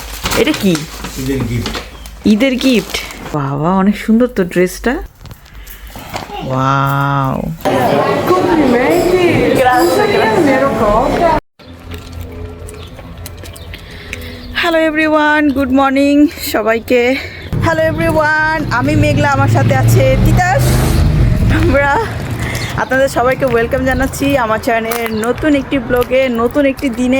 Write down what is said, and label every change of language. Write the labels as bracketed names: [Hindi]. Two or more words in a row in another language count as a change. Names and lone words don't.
[Bangla] এটা কি? ঈদের গিফট। বাবা অনেক সুন্দর তো ড্রেসটা। ওয়াও, [Italian] Complimenti! Grazie, nero coca. [English] hello everyone, good morning [Bangla] সবাইকে। [English] hello everyone, [Bangla] আমি মেঘলা, আমার সাথে আছে তিতাস। আমরা আপনাদের সবাইকে ওয়েলকাম জানাচ্ছি আমার চ্যানেলের নতুন একটি ব্লগে, নতুন একটি দিনে।